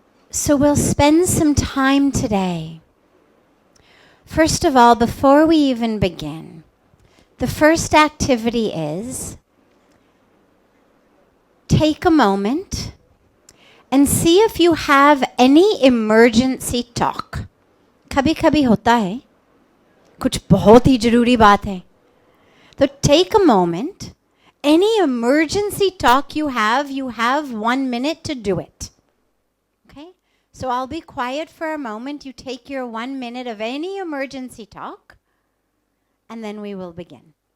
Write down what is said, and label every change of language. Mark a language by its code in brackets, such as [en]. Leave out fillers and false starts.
[en] So we'll spend some time today. First of all, before we even begin, the first activity is take a moment and see if you have any emergency talk. [hi] कभी कभी होता है, कुछ बहुत ही जरूरी बात है. [en] So take a moment. Any emergency talk you have 1 minute to do it. Okay? So I'll be quiet for a moment. You take your 1 minute of any emergency talk, and then we will begin.